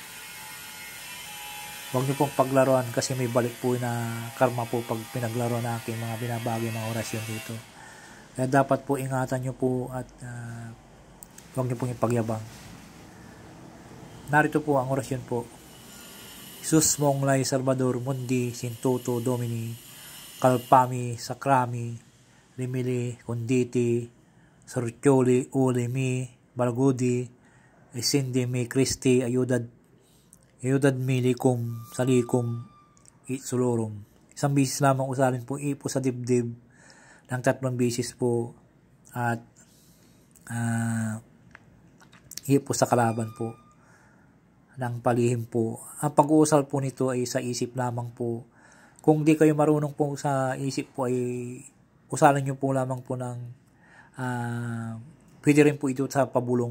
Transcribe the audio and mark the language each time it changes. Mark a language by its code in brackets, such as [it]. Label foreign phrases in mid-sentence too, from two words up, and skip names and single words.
[tl] Huwag nyo pong paglaruan kasi may balik po na karma po pag pinaglaruan na aking mga binabagay mga orasyon dito. Kaya dapat po ingatan nyo po at huwag nyo pong ipagyabang. Narito po ang orasyon po. [la] Sus mong lay Salvador Mundi Sintuto Domini Kalpami Sakrami Limili Conditi Sorcioli Ulimi Balgudi Isindi mi Christi Ayudad milikum salikum itsulurum. [tl] Isang bisis lamang usalin po ipo sa dibdib ng 3 bisis po at ipo sa kalaban po ng palihim po. Ang pag-uusal po nito ay sa isip lamang po. Kung di kayo marunong po sa isip po ay usalan nyo po lamang po ng pwede rin po ito sa pabulong.